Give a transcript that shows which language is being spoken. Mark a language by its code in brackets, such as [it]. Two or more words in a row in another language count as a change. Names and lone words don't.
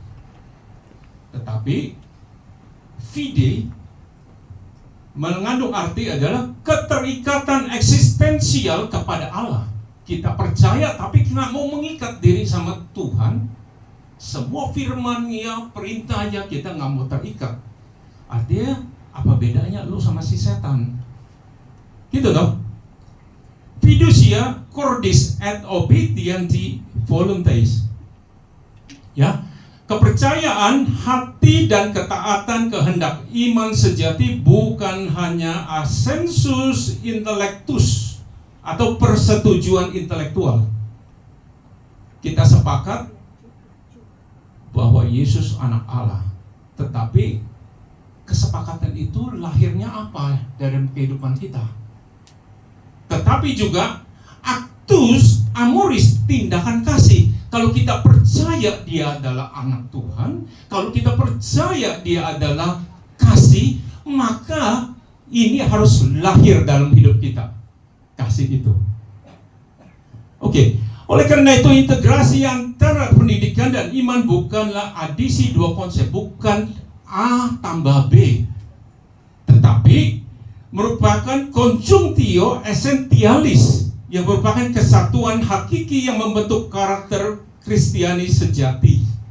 [id] Tetapi fide mengandung arti adalah keterikatan eksistensial kepada Allah. Kita percaya tapi kita mau mengikat diri sama Tuhan. Semua firman-Nya, perintahnya kita nggak mau terikat. Artinya apa bedanya lu sama si setan? Gitu toh? [la] Fiducia cordis et obedienti voluntas. [id] Ya, kepercayaan hati dan ketaatan kehendak. Iman sejati bukan hanya [la] assensus intellectus [id] atau persetujuan intelektual. Kita sepakat bahwa Yesus anak Allah, tetapi kesepakatan itu lahirnya apa dalam kehidupan kita? Tetapi juga [la] actus amoris, [id] tindakan kasih. Kalau kita percaya Dia adalah anak Tuhan, kalau kita percaya Dia adalah kasih, maka ini harus lahir dalam hidup kita, kasih itu. Oke. Oleh karena itu integrasi antara pendidikan dan iman bukanlah adisi dua konsep, bukan A tambah B, tetapi merupakan [la] conjunctio essentialis, [id] yang merupakan kesatuan hakiki yang membentuk karakter Kristiani sejati.